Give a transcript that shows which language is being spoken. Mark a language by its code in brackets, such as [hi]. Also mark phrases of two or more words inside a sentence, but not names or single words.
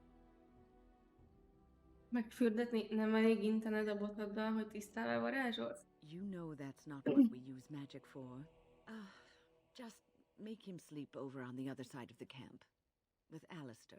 [hu] Megfürdetni nem elég intened a botoddal, hogy tisztává varázsolsz? [en] You know that's not what we use magic for. Just make him sleep over on the other side of the camp. With Alistair.